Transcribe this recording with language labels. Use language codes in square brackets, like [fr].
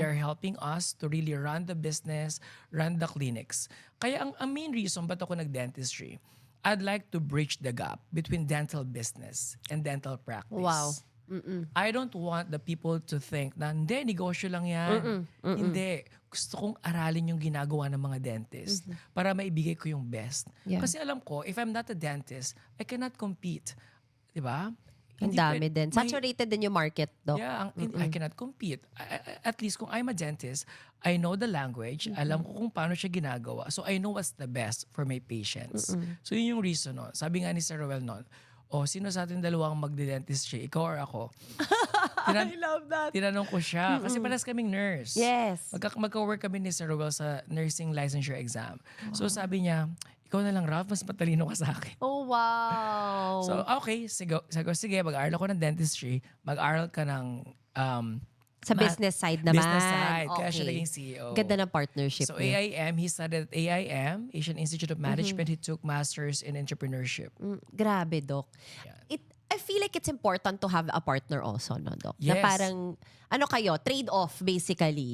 [en] they're helping us to really run the business, run the clinics. [tl] Kaya ang main reason ba't ako nag-dentistry, [en] I'd like to bridge the gap between dental business and dental practice. Wow. I don't want the people to think [tl] na, hindi, negosyo lang yan. Hindi. Gusto kong aralin yung ginagawa ng mga dentist para maibigay ko yung best. [en] Yeah. [tl] Kasi alam ko, [en] if I'm not a dentist, I cannot compete. Diba? [tl] Ang hindi dami din. may- Saturated din yung market, Doc. [en] Yeah, I cannot compete. At least kung I'm a dentist, I know the language, [tl] alam ko kung paano siya ginagawa. [en] So I know what's the best for my patients. [tl] So yun yung reason nun. Sabi nga ni Sir Roel nun, sino sa ating dalawang magdi-dentist siya, ikaw or ako? [en] I love that. [tl] Tinanong ko siya, kasi parehas kaming nurse. Yes. Magka-work kami ni Sir Roel sa nursing licensure exam. So sabi niya, ikaw na lang, Ralph, mas matalino ka sa akin. [en] Oh, wow. [tl] So, okay, sige, mag-aaral ako ng dentistry, mag-aaral ka ng sa business side naman. business side. Kaya siya [en] Okay. [tl] naging CEO. Ganda ng partnership [en] So, [tl] niyo. [en] AIM, he studied at AIM, Asian Institute of Management. He took masters in entrepreneurship. [tl] Grabe, Doc. [en] Yeah. I feel like it's important to have a partner also, no, Doc? [tl] Na [en] Yes. [tl] parang, trade-off, basically.